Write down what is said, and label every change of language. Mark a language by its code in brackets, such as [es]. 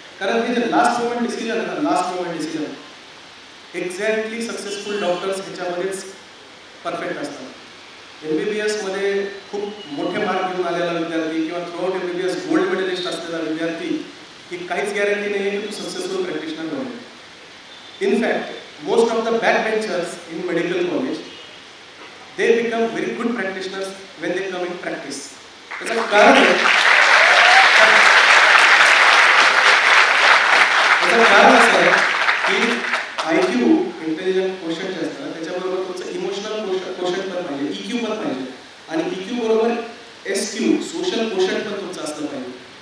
[mr] कारण हे जे लास्ट मोमेंट डिसिजन आहे ना, last moment decision exactly successful doctors ह्याच्यामध्येच perfect असतात. MBBSमध्ये खूप मोठे मार्क घेऊन आलेला विद्यार्थी किंवा थ्रूआउट MBBS गोल्ड मेडलिस्ट असलेला विद्यार्थी ही काहीच गॅरंटी नाही आहे की तू सक्सेसफुल प्रॅक्टिशनर बनेल. [en] In fact most of the back benchers in medical college they become very good practitioners when they come in practice. [mr] त्याचं कारण असं आहे की IQ इंटेलिजंट क्वोशंट जे असतं त्याच्याबरोबर तुमचं इमोशनल क्वोशंट पण पाहिजे, EQ पण पाहिजे, आणि EQ बरोबर SQ सोशल क्वोशंट पण तुमचं असलं पाहिजे.